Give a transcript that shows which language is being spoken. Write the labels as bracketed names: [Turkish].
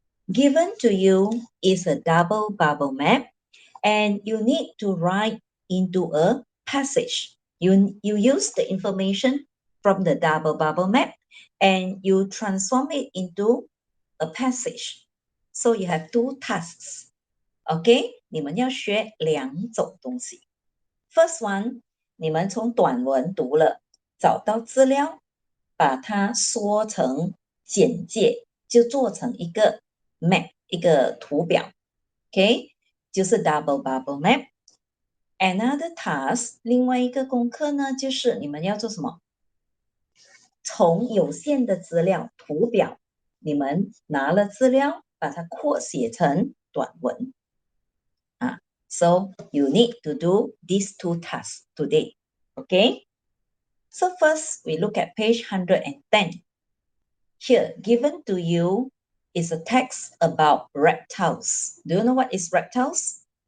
[English] Given to you is a double bubble map and you need to write into a passage. You use the information from the double bubble map and you transform it into a passage. So you have two tasks. [Chinese] OK， 你们要学两种东西。 [English] First one， [Chinese] 你们从短文读了，找到资料，把它缩成简介，就做成一个 map， 一个图表。 OK， 就是 double bubble map。 [English] Another task， [Chinese] 另外一个功课呢，就是你们要做什么？从有限的资料图表，你们拿了资料，把它扩写成短文。 [English] So you need to do these two tasks today. Okay? So first, we look at page 110. Here, given to you is a text about reptiles. Do you know what is reptiles?